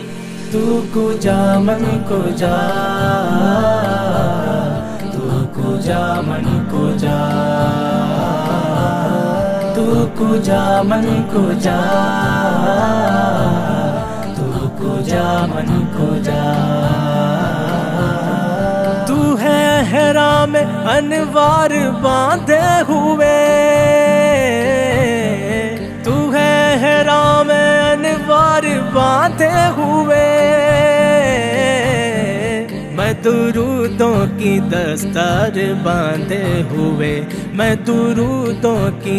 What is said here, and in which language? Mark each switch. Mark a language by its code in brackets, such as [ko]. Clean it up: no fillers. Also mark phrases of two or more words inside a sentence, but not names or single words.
[fa] تو کجا من کجا، تو کجا من کجا، تو کجا من کجا، تو کجا من کجا۔ [ur] تو ہے احرام انوار باندھے ہوئے، تو ہے احرام انوار باندھے ہوئے، میں درودوں کی دستار باندھے ہوئے، میں درودوں کی